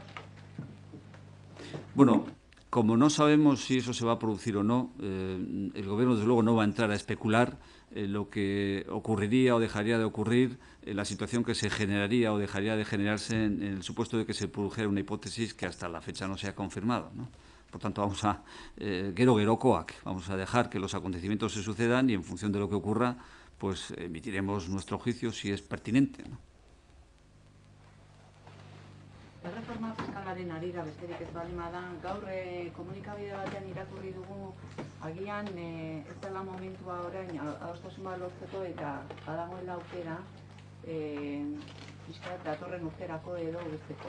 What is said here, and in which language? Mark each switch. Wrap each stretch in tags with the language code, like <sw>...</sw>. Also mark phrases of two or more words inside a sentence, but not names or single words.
<es>Bueno, como no sabemos si eso se va a producir o no, el Gobierno desde luego no va a entrar a especular lo que ocurriría o dejaría de ocurrir, la situación que se generaría o dejaría de generarse en el supuesto de que se produjera una hipótesis que hasta la fecha no se ha confirmado, ¿no? Por tanto, vamos a gerogerokoak, vamos a dejar que los acontecimientos se sucedan y en función de lo que ocurra, pues emitiremos nuestro juicio si es pertinente, ¿no?</es> <eu>Erreforma fiskalaren arira besterik ez baldin bada, gaur komunikabide batean irakurri dugu agian ez dela momentua orain adostasun bat lortzeko eta badagoela aukera fiskat datorren urterako edo besteko.</eu>